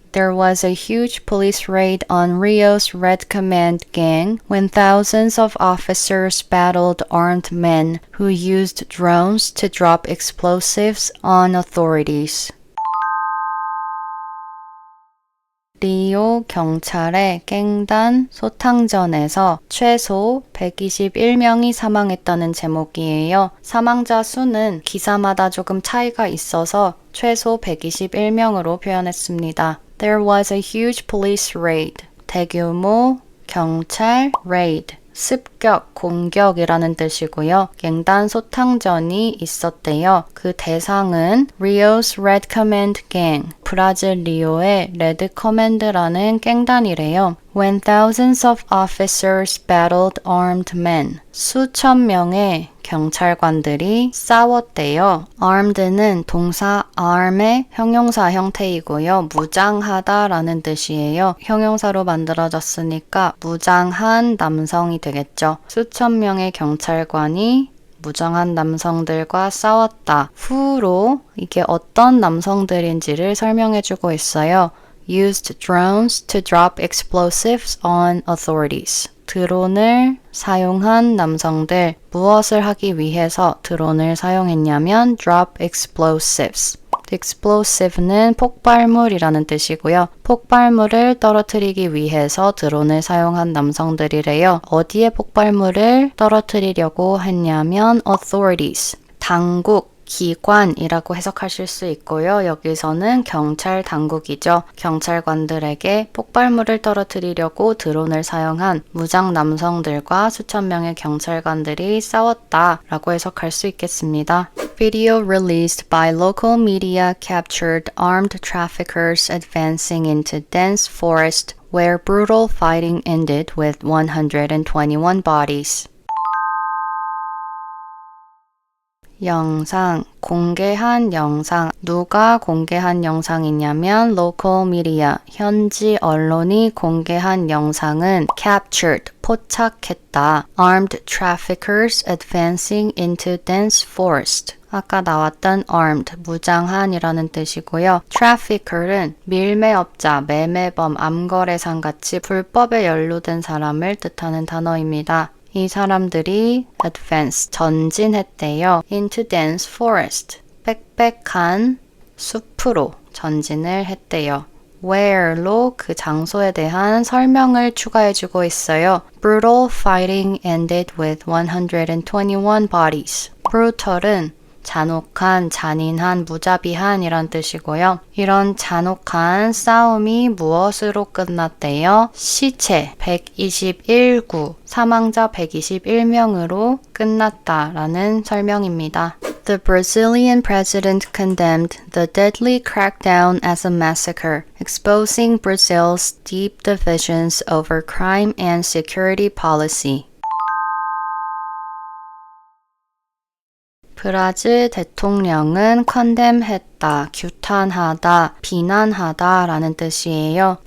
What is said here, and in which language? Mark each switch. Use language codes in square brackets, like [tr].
[en] There was a huge police raid on Rio's Red Command gang when thousands of officers battled armed men who used drones to drop explosives on authorities. [ko] 리오 경찰의 갱단 소탕전에서 최소 121명이 사망했다는 제목이에요. 사망자 수는 기사마다 조금 차이가 있어서 최소 121명으로 표현했습니다. [en] There was a huge police raid. [ko] 대규모 경찰 raid. 습격, 공격이라는 뜻이고요. 갱단 소탕전이 있었대요. 그 대상은 Rio's Red Command Gang, 브라질 리오의 레드 커맨드라는 갱단이래요. [en] When thousands of officers battled armed men, [ko] 수천 명의 경찰관들이 싸웠대요. armed는 동사 arm의 형용사 형태이고요. 무장하다라는 뜻이에요. 형용사로 만들어졌으니까 무장한 남성이 되겠죠. 수천 명의 경찰관이 무장한 남성들과 싸웠다. 후로 이게 어떤 남성들인지를 설명해주고 있어요. [en] Used drones to drop explosives on authorities. [ko] 드론을 사용한 남성들, 무엇을 하기 위해서 드론을 사용했냐면 [en] drop explosives. [ko] explosive는 폭발물이라는 뜻이고요. 폭발물을 떨어뜨리기 위해서 드론을 사용한 남성들이래요. 어디에 폭발물을 떨어뜨리려고 했냐면 authorities, 당국, 기관이라고 해석하실 수 있고요. 여기서는 경찰 당국이죠. 경찰관들에게 폭발물을 떨어뜨리려고 드론을 사용한 무장 남성들과 수천 명의 경찰관들이 싸웠다라고 해석할 수 있겠습니다. [en] Video released by local media captured armed traffickers advancing into dense forest where brutal fighting ended with 121 bodies. [ko] 영상, 공개한 영상. 누가 공개한 영상이냐면 [en] local media, [ko] 현지 언론이 공개한 영상은 captured, 포착했다. [en] armed traffickers advancing into dense forest. [ko] 아까 나왔던 armed, 무장한이라는 뜻이고요. trafficker는 밀매업자, 매매범, 암거래상 같이 불법에 연루된 사람을 뜻하는 단어입니다. 이 사람들이 advance, 전진했대요. into dense forest, 빽빽한 숲으로 전진을 했대요. where로 그 장소에 대한 설명을 추가해주고 있어요. [en] brutal fighting ended with 121 bodies. [ko] brutal은 잔혹한, 잔인한, 무자비한 이란 뜻이고요. 이런 잔혹한 싸움이 무엇으로 끝났대요? 시체 121구, 사망자 121명으로 끝났다라는 설명입니다. [en] The Brazilian president condemned the deadly crackdown as a massacre, exposing Brazil's deep divisions over crime and security policy. [ko] 브라질 대통령은 condemn했다, 규탄하다, 비난하다 라는 뜻이에요.